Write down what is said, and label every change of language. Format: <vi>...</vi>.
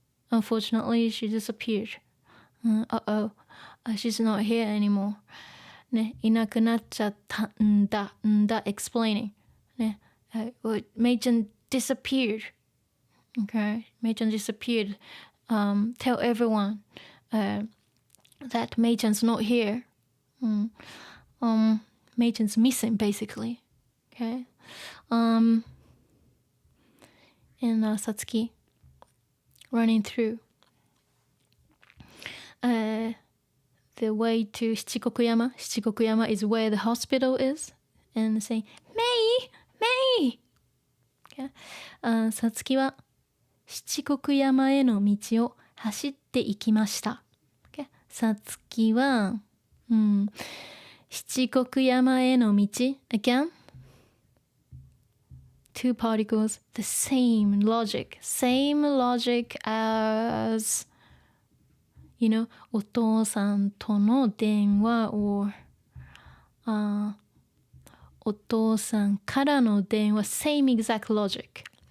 <en>Unfortunately, she disappeared. Uh-oh, she's not here anymore.</en> <ja>ね、いなくなっちゃったんだ、</ja> <en>explaining. ね、Mei-chan disappeared. Okay, Mei-chan disappeared. Tell everyone that Mei-chan's not here. Mei-chan's missing, basically. Okay. And Satsuki running through the way to Shichikokuyama. Shichikokuyama is where the hospital is. And saying, Mei! Okay.</en> <ja>Satsuki は七国山への道を走っていきました。</ja> <en>Okay.</en> <ja>Satsuki は、七国山への道</ja> <en>again two particles the same logic as you know</en> <ja>お父さんとの電話</ja> <en>or</en> <ja>お父さんからの電話</ja> <en>same exact logic</en>